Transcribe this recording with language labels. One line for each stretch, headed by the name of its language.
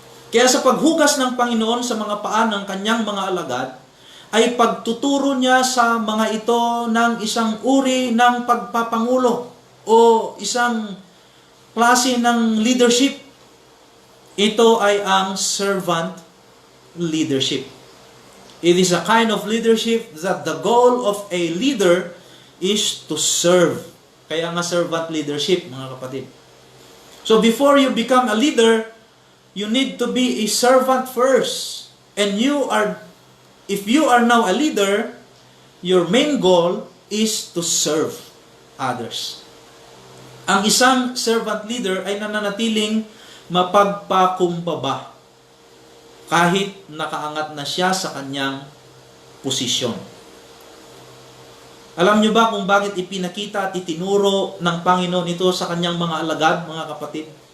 Filipino: Kaya sa paghugas ng Panginoon sa mga paa ng kanyang mga alagad, ay pagtuturo niya sa mga ito ng isang uri ng pagpapangulo o isang klase ng leadership. Ito ay ang servant leadership.
English: It is a kind of leadership that the goal of a leader is to serve.
Filipino: Kaya nga
English: servant leadership,
Filipino: mga kapatid.
English: So before you become a leader, you need to be a servant first. And if you are now a leader, your main goal is to serve others.
Filipino: Ang isang servant leader ay nananatiling mapagpakumbaba kahit nakaangat na siya sa kanyang posisyon. Alam niyo ba kung bakit ipinakita at itinuro ng Panginoon ito sa kanyang mga alagad, mga kapatid?